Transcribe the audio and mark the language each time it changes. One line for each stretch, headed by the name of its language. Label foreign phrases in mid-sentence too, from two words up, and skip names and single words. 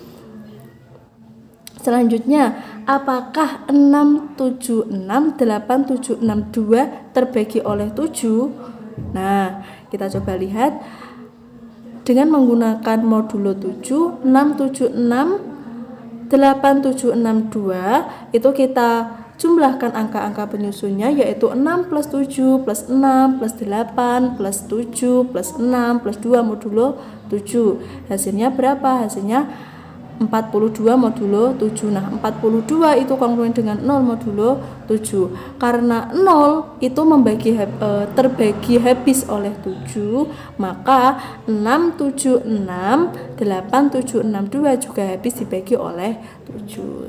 Indonesian: Selanjutnya, apakah 6, 7, 6, 8, 7, 6, 2 terbagi oleh 7? Nah, kita coba lihat. Dengan menggunakan modulo 7, 6, 7, 6, 8, 7, 6, 2, itu kita jumlahkan angka-angka penyusunnya, yaitu 6 plus 7 plus 6 plus 8 plus 7 plus 6 plus 2 modulo 7. Hasilnya berapa? Hasilnya 42 modulo 7. Nah, 42 itu kongruen dengan 0 modulo 7. Karena 0 itu terbagi habis oleh 7, maka 6, 7, 6, 8, 7, 6, 2 juga habis dibagi oleh 7.